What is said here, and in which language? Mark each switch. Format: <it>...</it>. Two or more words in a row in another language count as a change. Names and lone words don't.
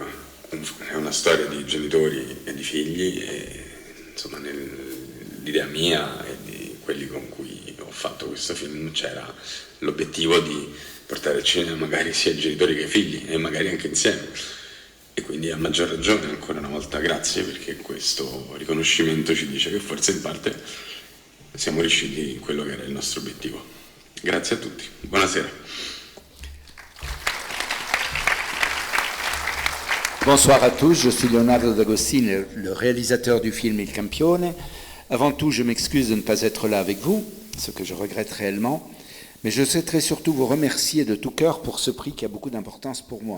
<it>È una storia di genitori e di figli e insomma l'idea mia e di quelli con cui ho fatto questo film c'era l'obiettivo di portare al cinema magari sia i genitori che i figli e magari anche insieme. E quindi a maggior ragione ancora una volta grazie, perché questo riconoscimento ci dice che forse in parte siamo riusciti in quello che era il nostro obiettivo. Grazie a tutti, buonasera.</it> <fr>Bonsoir à tous, je suis Leonardo D'Agostini, le réalisateur du film Il Campione. Avant tout, je m'excuse de ne pas être là avec vous, ce que je regrette réellement, mais je souhaiterais surtout vous remercier de tout cœur pour ce prix qui a beaucoup d'importance pour moi.</fr>